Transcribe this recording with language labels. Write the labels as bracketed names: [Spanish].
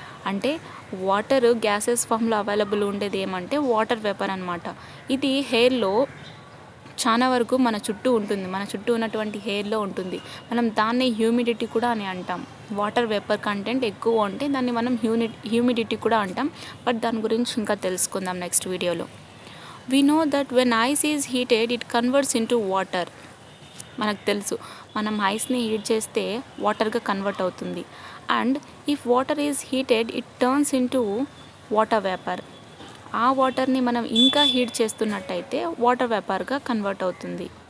[Telugu] అంటే water gases ఫామ్లో available ఉండేది ఏమంటే వాటర్ వేపర్ అనమాట. ఇది హెయిర్లో చాలా వరకు మన చుట్టూ ఉంటుంది, మన చుట్టూ ఉన్నటువంటి హెయిర్లో ఉంటుంది. మనం దాన్ని హ్యూమిడిటీ కూడా అని అంటాం. వాటర్ వేపర్ కంటెంట్ ఎక్కువ ఉంటే దాన్ని మనం హ్యూమిడిటీ కూడా అంటాం. బట్ దాని గురించి ఇంకా తెలుసుకుందాం నెక్స్ట్ వీడియోలో. [English] We know that when ice is heated it converts into water. [Telugu] మనకు తెలుసు, మనం ఐస్ని హీట్ చేస్తే వాటర్గా కన్వర్ట్ అవుతుంది. [English] And if water is heated it turns into water vapour. [Telugu] ఆ వాటర్ని మనం ఇంకా హీట్ చేస్తున్నట్టయితే వాటర్ వేపర్గా కన్వర్ట్ అవుతుంది.